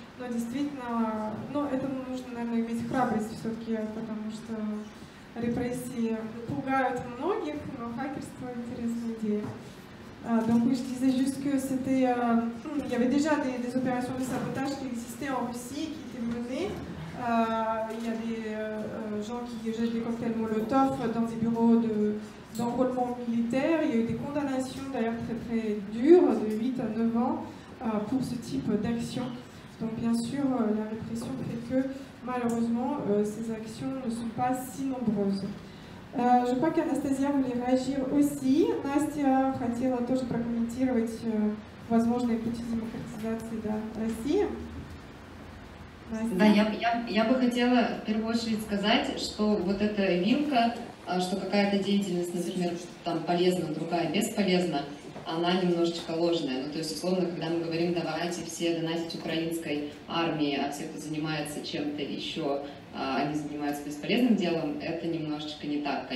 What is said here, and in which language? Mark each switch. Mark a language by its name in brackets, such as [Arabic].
[Russian] Но действительно, ну, это нужно, наверное, иметь храбрость все-таки, потому что репрессии пугают многих, но хакерство — интересная идея. [French] Donc oui, je disais juste que c'était, il y avait déjà des opérations de sabotage qui existaient en Russie, qui étaient menées. Il y a des gens qui jettent des cocktails Molotov dans des bureaux d'enrôlement militaire. Il y a eu des condamnations d'ailleurs très très dures, de 8 à 9 ans, pour ce type d'action. Donc bien sûr, la répression fait que malheureusement, ces actions ne sont pas si nombreuses. Je crois qu'Анастасия voulait réagir aussi. [Russian] Настя хотела тоже прокомментировать возможные пути демократизации России. Да, я бы хотела в первую очередь сказать, что вот эта вилка, что какая-то деятельность, например, там полезна, другая бесполезна, она немножечко ложная. Ну, то есть, условно, когда мы говорим, давайте все донатить украинской армии, а все, кто занимается чем-то еще, они занимаются бесполезным делом, это немножечко не так.